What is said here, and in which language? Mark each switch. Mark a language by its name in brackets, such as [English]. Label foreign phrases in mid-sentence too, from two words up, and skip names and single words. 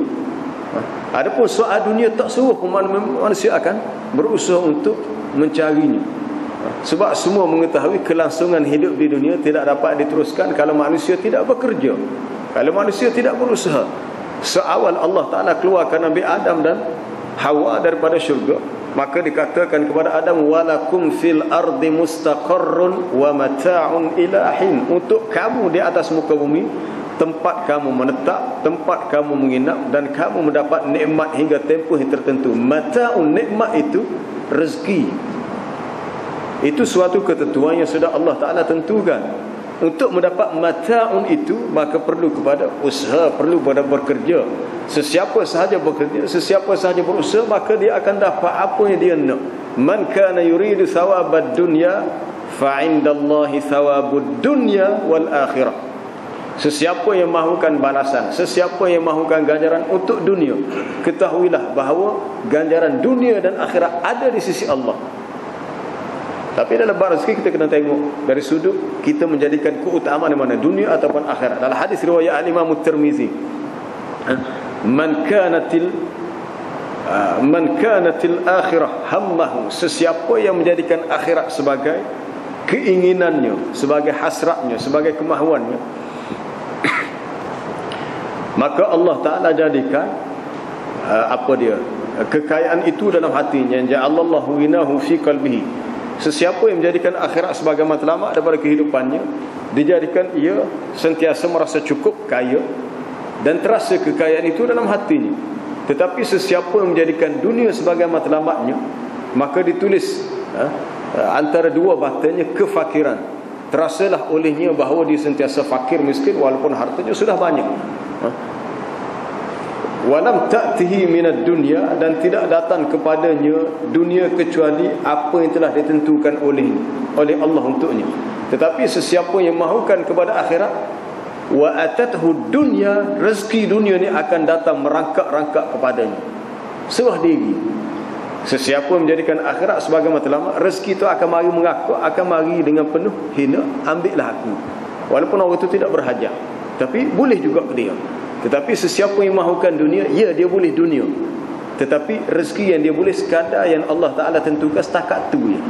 [Malay] Adapun soal dunia, tak suruh manusia akan berusaha untuk mencarinya. Sebab semua mengetahui kelangsungan hidup di dunia tidak dapat diteruskan kalau manusia tidak bekerja, kalau manusia tidak berusaha. Seawal Allah Ta'ala keluarkan Nabi Adam dan Hawa daripada syurga, maka dikatakan kepada Adam, [Arabic] وَلَكُمْ فِي الْأَرْضِ مُسْتَقَرٌّ وَمَتَاعٌ إِلَىٰ حِينٍ. [Malay] Untuk kamu di atas muka bumi tempat kamu menetap, tempat kamu menginap, dan kamu mendapat nikmat hingga tempoh yang tertentu. Mata'un, nikmat itu rezeki. Itu suatu ketentuan yang sudah Allah Ta'ala tentukan. Untuk mendapat mata'un itu, maka perlu kepada usaha, perlu kepada bekerja. Sesiapa sahaja bekerja, sesiapa sahaja berusaha, maka dia akan dapat apa yang dia nak. [Arabic] مَنْ كَانَ يُرِيدُ ثَوَابَ الدُّنْيَا فَعِنْدَ اللَّهِ ثَوَابُ الدُّنْيَا وَالْآخِرَةِ. [Malay] Sesiapa yang mahukan balasan, sesiapa yang mahukan ganjaran untuk dunia, ketahuilah bahawa ganjaran dunia dan akhirat ada di sisi Allah. Tapi dalam bab rezeki kita kena tengok dari sudut kita menjadikan keutamaan mana, dunia ataupun akhirat. Dalam hadis riwayat Imam Tirmizi, [Arabic] مَنْ كَانَتِ الْآخِرَةُ هَمَّهُ, [Malay] sesiapa yang menjadikan akhirat sebagai keinginannya, sebagai hasratnya, sebagai kemahuannya, maka Allah Ta'ala jadikan kekayaan itu dalam hatinya. [Arabic] جَعَلَ اللَّهُ غِنَاهُ فِي قَلْبِهِ. [Malay] Sesiapa yang menjadikan akhirat sebagai matlamat daripada kehidupannya, dijadikan ia sentiasa merasa cukup, kaya, dan terasa kekayaan itu dalam hatinya. Tetapi sesiapa yang menjadikan dunia sebagai matlamatnya, maka ditulis antara dua batanya kefakiran. Terasalah olehnya bahawa dia sentiasa fakir, miskin, walaupun hartanya sudah banyak. [Arabic] وَلَمْ تَأْتِهِ مِنَ الدُّنْيَا, [Malay] dan tidak datang kepadanya dunia kecuali apa yang telah ditentukan oleh Allah untuknya. Tetapi sesiapa yang mahukan kepada akhirat, [Arabic] وَأَتَتْهُ الدُّنْيَا, [Malay] rezeki dunia ni akan datang merangkak-rangkak kepadanya. Serah diri. Sesiapa yang menjadikan akhirat sebagai matlamat, rezeki itu akan mari mengaku, akan mari dengan penuh hina, ambillah aku. Walaupun orang itu tidak berhajat, tapi boleh juga ke dia. Tetapi sesiapa yang mahukan dunia, ya, dia boleh dunia, tetapi rezeki yang dia boleh sekadar yang Allah Ta'ala tentukan setakat tu ya.